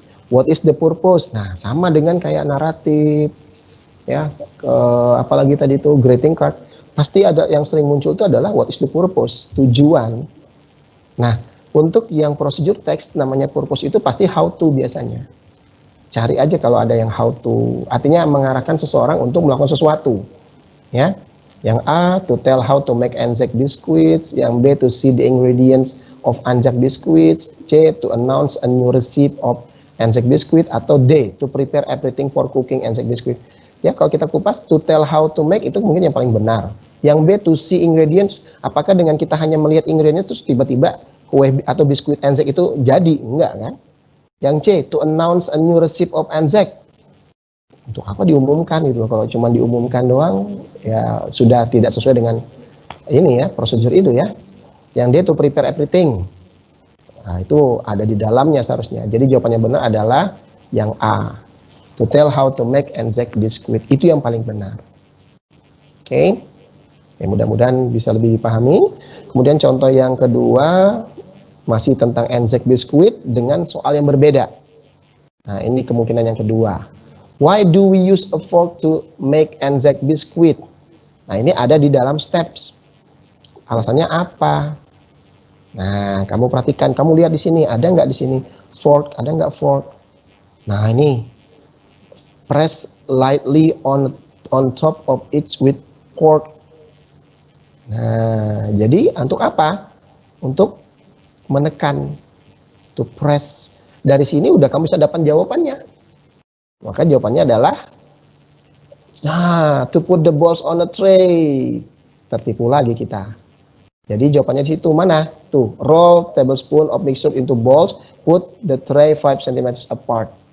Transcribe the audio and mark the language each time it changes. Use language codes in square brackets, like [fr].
[en] What is the purpose? [id] Nah, sama dengan kayak naratif, ya, apalagi tadi itu greeting card, pasti ada yang sering muncul itu adalah [en] what is the purpose, [id] tujuan. Nah, untuk yang prosedur teks namanya purpose itu pasti how to biasanya. Cari aja kalau ada yang how to, artinya mengarahkan seseorang untuk melakukan sesuatu. Ya. Yang A, [en] to tell how to make Anzac biscuits. [id] Yang B, [en] to see the ingredients of Anzac biscuits. C, to announce a new recipe of Anzac biscuit. Atau D, to prepare everything for cooking Anzac biscuit. [id] Ya, kalau kita kupas, [en] to tell how to make [id] itu mungkin yang paling benar. Yang B, [en] to see ingredients, [id] apakah dengan kita hanya melihat ingredients terus tiba-tiba kue atau biskuit Anzac itu jadi? Enggak kan? Yang C, [en] to announce a new recipe of Anzac. [id] Untuk apa diumumkan gitu loh? Kalau cuma diumumkan doang, ya sudah tidak sesuai dengan ini ya, prosedur itu ya. Yang D, [en] to prepare everything. [id] Nah, itu ada di dalamnya seharusnya. Jadi jawabannya benar adalah yang A. [en] To tell how to make Anzac biscuit. [id] Itu yang paling benar. Oke. Ya, mudah-mudahan bisa lebih dipahami. Kemudian contoh yang kedua masih tentang Anzac biscuit dengan soal yang berbeda. Nah, ini kemungkinan yang kedua. [en] Why do we use a fork to make Anzac biscuit? [id] Nah, ini ada di dalam steps. Alasannya apa? Nah, kamu perhatikan, kamu lihat di sini, ada nggak di sini fork, ada nggak fork? [en] Nah, ini press lightly on top of it with fork. [id] Nah, jadi untuk apa? Untuk menekan, [en] to press. [id] Dari sini udah kamu bisa dapat jawabannya. Maka jawabannya adalah [en] to put the balls on a tray. [id] Tertipu lagi kita. Jadi jawabannya di situ mana? [en] Tuh, roll tablespoon of mixture into balls, put the tray 5 cm apart.